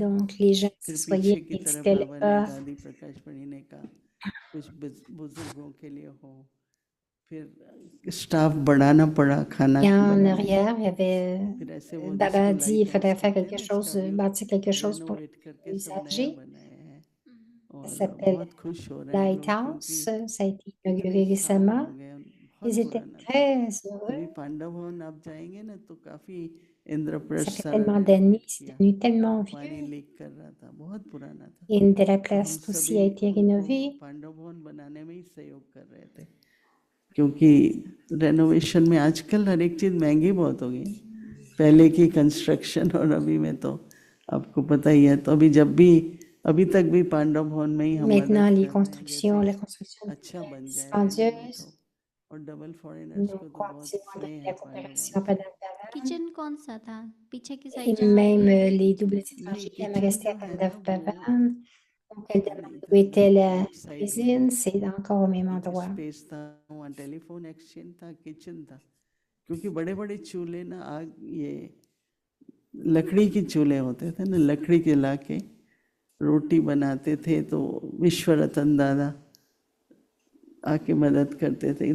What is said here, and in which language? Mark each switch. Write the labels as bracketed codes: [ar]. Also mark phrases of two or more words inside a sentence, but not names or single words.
[fr] Donc, les gens [hi] फिर [fr] s'assoyaient, [hi] पीछे की तरफ [fr] méditaient [hi] बाबा ने [fr] là-bas. [hi] दादी प्रकाश पढ़ी ने कहा कुछ बुजुर्गों के लिए हो, फिर स्टाफ बढ़ाना पड़ा, खाना [fr] Et en [hi] बनाने, [fr] arrière, il y avait, [hi] फिर ऐसे वो [fr] Baba a [hi] जिसको [fr] dit, [hi] लाइट [fr] il faudrait [hi] हाउस [fr] faire [hi] कहते हैं [fr] quelque [hi] ना, [fr] chose, [hi] इसका भी [fr] bâtir quelque chose pour [hi] रेनोवेट करके [fr] les [hi] सब नया [fr] usagers. [hi] बनाया है, [fr] Ça [hi] और [fr] s'appelle [hi] बहुत खुश हो रहे हैं हम लोग, [fr] Lighthouse. [hi] क्योंकि [fr] Ça a été [hi] इतने [fr] inauguré [hi] साल [fr] récemment. [hi] हो गए, [fr] Ils [hi] बहुत [fr] étaient [hi] पुराना था। [fr] très [hi] अभी [fr] heureux. [hi] पांडव भवन आप जाएंगे ना, तो काफी [fr] Ça [hi] इंद्रप्रस्थ [fr] fait [hi] सारा [fr] tellement [hi] रेनोवेट [fr] d'années, c'est [hi] किया, [fr] devenu tellement [hi] पानी [fr] vieux. [hi] लीक कर रहा था, बहुत पुराना था। [fr] Et de la [hi] तो हम [fr] place aussi [hi] सभी [fr] a été [hi] उनको [fr] rénovée. [hi] पांडव भवन बनाने में ही सहयोग कर रहे थे, क्योंकि रेनोवेशन में आजकल हर एक चीज़ महंगी बहुत हो गई, पहले की कंस्ट्रक्शन और अभी में तो आपको पता ही है। तो अभी तक भी पांडव भवन में ही हम मदद [fr] Maintenant, les [hi] कर रहे हैं, [fr] constructions, la [hi] जैसे [fr] construction [hi] अच्छा बन [fr] devient [hi] जाए रेनोवेट हो। [fr] dispendieuse. [hi] और [en] double foreigners [fr] Nous [hi] को तो बहुत [fr] continuons [hi] स्नेह [fr] avec [hi] है [fr] la [hi] पांडव भवन [fr] coopération [hi] से। Padam-Param. किचन कौन सा था पीछे की साइड [fr] Et [hi] जहाँ [fr] même [hi] ये [fr] les doubles [hi] नहीं, [fr] étrangers qui aiment [hi] किचन [fr] rester [hi] जो [fr] à [hi] है ना वो [fr] Padam-Param. Donc, elle demande où [hi] इधर [fr] était la [en] right side [hi] में [fr] cuisine, c'est encore au même [hi] एक [fr] endroit. [hi] स्पेस था, वहाँ [en] telephone exchange [hi] था, किचन था, क्योंकि बड़े बड़े चूल्हे ना, आग ये लकड़ी के चूल्हे होते थे ना, लकड़ी के ला के रोटी बनाते थे, तो विश्व रतन दादा आके मदद करते थे।